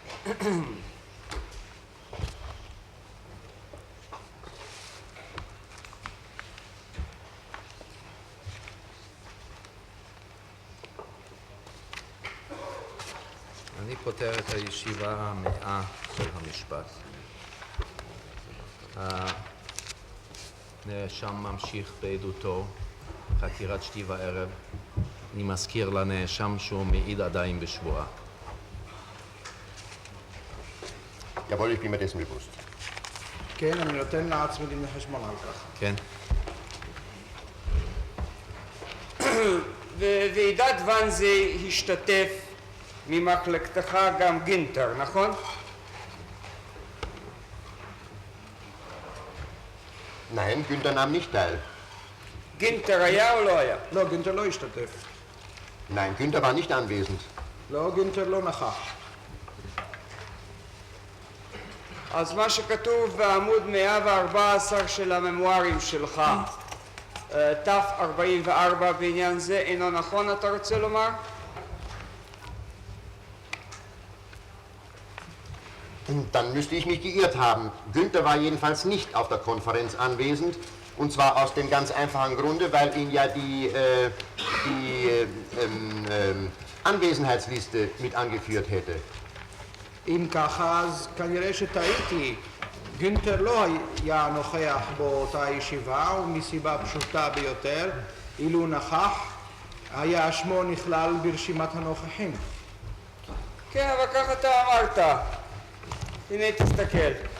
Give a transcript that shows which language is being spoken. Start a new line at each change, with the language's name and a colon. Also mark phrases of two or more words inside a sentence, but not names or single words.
Hebrew: אני פותח את הישיבה המאה של המשפט. הנאשם ממשיך בעדותו, חקירת שתי וערב. אני מזכיר לנאשם שהוא מעיד עדיין בשבועה.
German: Jawohl, ich bin mir dessen bewusst.
Hebrew: כן, אני נותן לעצמי דין וחשבון על כך. כן? בוועידת ואנזה השתתף ממחלקתך גם גינטר, נכון?
German: Nein, Günther nahm nicht teil.
Hebrew: גינטר היה או לא היה? לא, גינטר לא השתתף.
German: Nein, Günther war nicht anwesend.
Hebrew: לא, גינטר לא נכח. אז מה שכתוב בעמוד 114 של הממוארים שלך, תף 44 בעניין זה, אינו נכון, אתה רוצה לומר?
German: Dann müsste ich mich geirrt haben. Günther war jedenfalls nicht auf der Konferenz anwesend. Und zwar aus dem ganz einfachen Grunde, weil ihn ja die Anwesenheitsliste mit angeführt hätte.
Hebrew: אם ככה, אז כנראה שטעיתי. גינטר לא היה נוכח באותה ישיבה, ומסיבה פשוטה ביותר, אילו נכח, היה שמו נכלל ברשימת הנוכחים. כן, אבל ככה אתה אמרת. הנה תסתכל.